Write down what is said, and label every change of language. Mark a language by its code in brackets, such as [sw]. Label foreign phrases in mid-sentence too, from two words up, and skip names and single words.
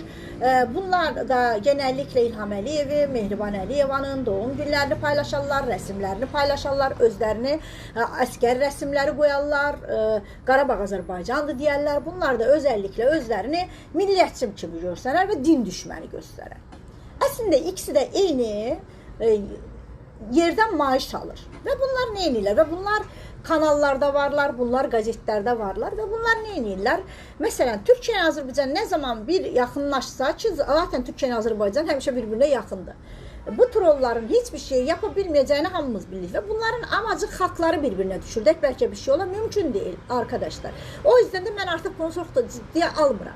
[az] Bunlar da genellikle İlham Əliyevin, Mehriban Əliyevanın doğum günlərini paylaşarlar, rəsimlərini paylaşarlar, özlərini əskər rəsimləri qoyarlar, Qarabağ Azərbaycandır deyərlər. Bunlar da özəlliklə özlərini milliyyətçi kimi göstərər və din düşməni göstərər. Əslində ikisi də eyni yerdən maaş alır. Və bunlar nə edirlər? Və bunlar kanallarda varlar, bunlar gazetlerde varlar ve bunlar ne edirlər? [tr] Mesela Türkiye Azerbaycan ne zaman bir yakınlaşsa ki zaten Türkiye Azerbaycan həmişə birbirine yakındır. Bu trolların hiçbir şey yapabilmeyeceğini [az] hamımız bilirik [tr] ve bunların amacı xalqları birbirine düşürdük. Belki bir şey ola mümkün değil arkadaşlar. O yüzden de ben artık bunu çok da ciddiye almıram.